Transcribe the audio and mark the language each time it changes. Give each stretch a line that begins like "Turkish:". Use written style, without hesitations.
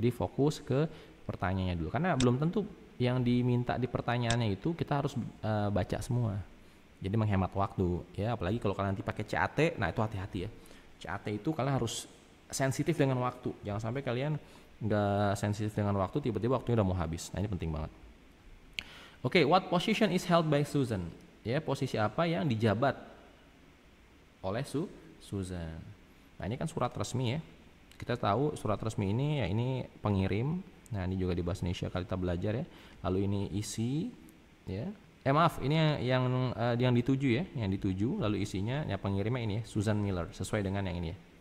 Indonesian: Jadi fokus ke pertanyaannya dulu. Karena belum tentu yang diminta di pertanyaannya itu kita harus baca semua. Jadi menghemat waktu ya. Apalagi kalau kalian nanti pakai CAT, nah itu hati-hati ya. CAT itu kalian harus sensitif dengan waktu. Jangan sampai kalian nggak sensitif dengan waktu, tiba-tiba waktunya udah mau habis. Nah ini penting banget.
English: Oke, what position is held by Susan?
Indonesian: Ya, posisi apa yang dijabat oleh Susan. Nah ini kan surat resmi ya. Kita tahu surat resmi ini ya ini pengirim. Nah ini juga di bahasa Indonesia kali kita belajar ya. Lalu ini isi ya. Maaf ini yang dituju ya. Yang dituju lalu isinya ya pengirimnya ini ya Susan Miller sesuai dengan yang ini ya.